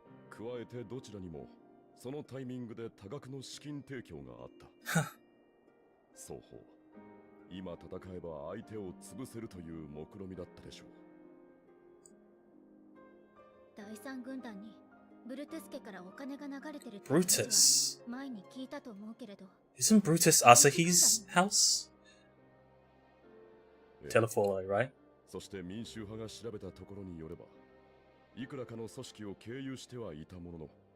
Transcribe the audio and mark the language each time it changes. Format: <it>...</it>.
<ja>加えてどちらにもそのタイミングで多額の資金提供があった双方今戦えば相手を潰せるという目論みだったでしょう。第三軍団にブルトゥス家からお金が流れてるって</ja> <en>Brutus.</en> <ja>前に聞いたと思うけれど。</ja> <en>Isn't Brutus Asahi's house? Telefollow, right?</en> <ja>そして民衆派が調べたところによればいくらかの組織を経由してはいたものの</ja>